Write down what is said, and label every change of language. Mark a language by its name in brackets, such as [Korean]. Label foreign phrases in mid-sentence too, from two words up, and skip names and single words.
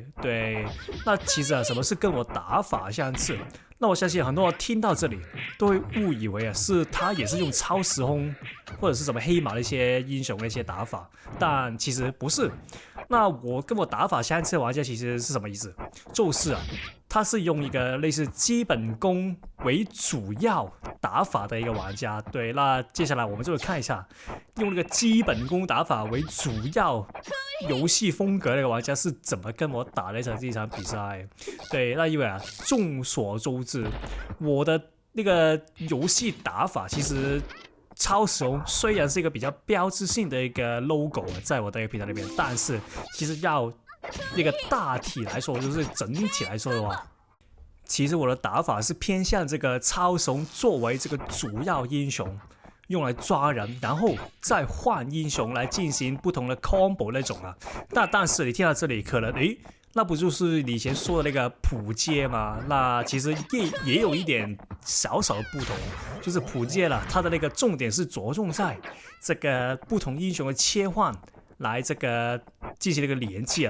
[Chinese] 對，那其實什麼是跟我打法相似？那我相信很多人聽到這裡都會誤以為是他也是用超時空或者是什麼黑馬的一些英雄的一些打法，但其實不是。那我跟我打法相似的玩家其實是什麼意思？就是他是用一個類似基本功為主要打法的一個玩家。對，那接下來我們就會看一下用那個基本功打法為主要遊戲風格的一個玩家是怎麼跟我打的這場比賽。對，那因為眾所周知，我的那個遊戲打法其實超时空雖然是一個比較標誌性的一個 logo 在我的一個頻道裡面，但是其實要那個大體來說，就是整體來說的話，其實我的打法是偏向這個超时空作為這個主要英雄，用來抓人，然後再換英雄來進行不同的 combo 那種啊。但是你聽到這裡可能那不就是你以前說的那個普街嗎？那其實也有一點小小的不同，就是普街了，它的那個重點是着重在這個不同英雄的切換，來這個進行那個連接啊。